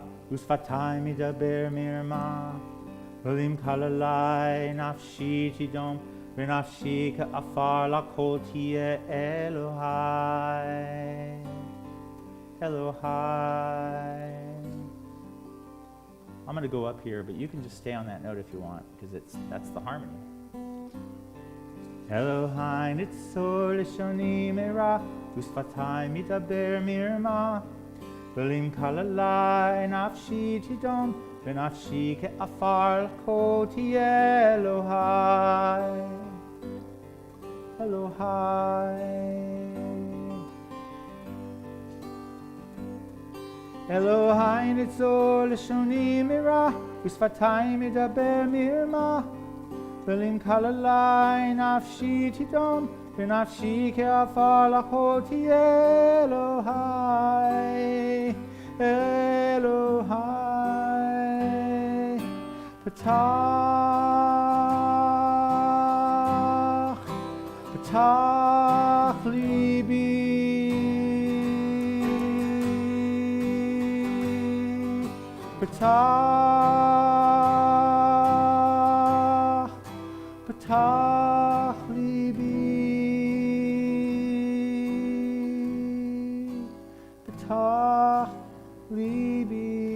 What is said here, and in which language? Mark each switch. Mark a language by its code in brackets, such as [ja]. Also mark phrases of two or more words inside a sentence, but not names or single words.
[he] ושפתי מדבר מרמה עולים קללי נפשי תדום בנפשי כעפר לכל תהיה אלהי אלהי. [en] I'm going to go up here, but you can just stay on that note if you want, because that's the harmony. [he] אלהי נצור לשוני מרע ושפתי מדבר מרמה עולים קללי נפשי תדום בנפשי כעפר לכל תהיה אלהי אלהי אלהי נצור לשוני מרע ושפתי מדבר מרמה עולים קללי נפשי תדום בנפשי כעפר לכל תהיה אלהי Elohai פתח לבי פתח לבי פתח לבי